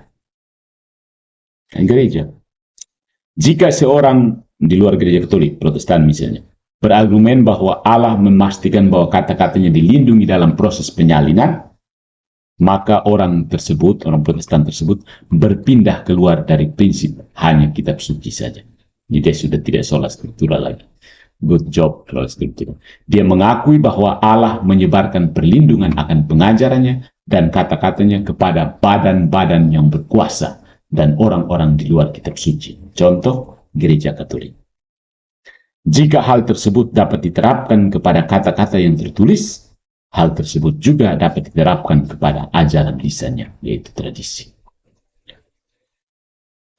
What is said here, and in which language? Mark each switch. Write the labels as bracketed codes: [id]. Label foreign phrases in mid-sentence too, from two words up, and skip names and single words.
[id] Gereja, jika seorang di luar gereja Katolik, Protestan misalnya, berargumen bahwa Allah memastikan bahwa kata-katanya dilindungi dalam proses penyalinan, maka orang tersebut, orang Protestan tersebut, berpindah keluar dari prinsip hanya kitab suci saja. Jadi dia sudah tidak [la] sola scriptura [id] lagi. [en] Good job, [la] sola scriptura. [id] Dia mengakui bahwa Allah menyebarkan perlindungan akan pengajarannya dan kata-katanya kepada badan-badan yang berkuasa dan orang-orang di luar kitab suci. Contoh, gereja Katolik. Jika hal tersebut dapat diterapkan kepada kata-kata yang tertulis, hal tersebut juga dapat diterapkan kepada ajaran lisannya, yaitu tradisi.